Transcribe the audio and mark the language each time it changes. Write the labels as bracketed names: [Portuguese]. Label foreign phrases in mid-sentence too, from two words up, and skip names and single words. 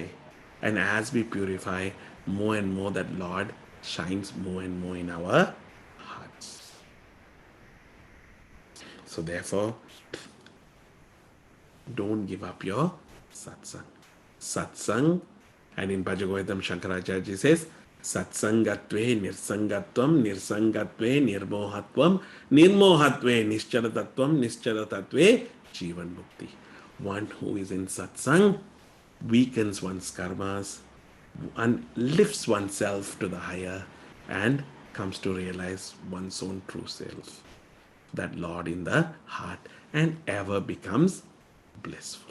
[English] And as we purify, more and more that Lord shines more and more in our hearts. So therefore, don't give up your satsang. Satsang, and in Bhajagovitam Shankaracharya says, [Sanskrit] सत्सङ्गत्वे निस्सङ्गत्वं, निस्सङ्गत्वे निर्मोहत्वं, निर्मोहत्वे निश्चलतत्त्वं, निश्चलतत्त्वे जीवन् मुक्ति. [English] One who is in satsang weakens one's karmas and lifts oneself to the higher and comes to realize one's own true self, that Lord in the heart, and ever becomes blissful.